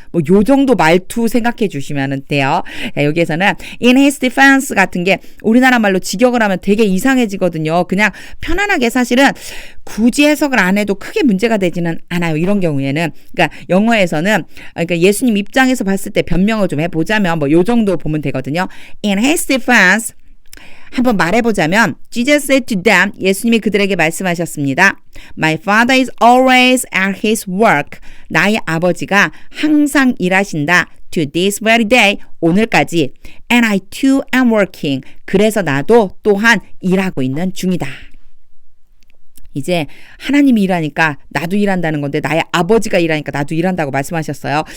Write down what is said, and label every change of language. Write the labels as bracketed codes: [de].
[ko] 뭐 요 정도 말투 생각해 주시면 돼요. 자, 여기에서는 [en] in his defense [ko] 같은 게 우리나라 말로 직역을 하면 되게 이상해지거든요. 그냥 편안하게 사실은 굳이 해석을 안 해도 크게 문제가 되지는 않아요. 이런 경우에는. 그러니까 영어에서는 그러니까 예수님 입장에서 봤을 때 변명을 좀 해보자면 뭐 요 정도 보면 되거든요. [en] In his defense [ko] 한번 말해보자면 [en] Jesus said to them [ko] 예수님이 그들에게 말씀하셨습니다. [en] My father is always at his work. [ko] 나의 아버지가 항상 일하신다. [en] To this very day. [ko] 오늘까지. [en] And I too am working. [ko] 그래서 나도 또한 일하고 있는 중이다. 이제 하나님이 일하니까 나도 일한다는 건데 나의 아버지가 일하니까 나도 일한다고 말씀하셨어요.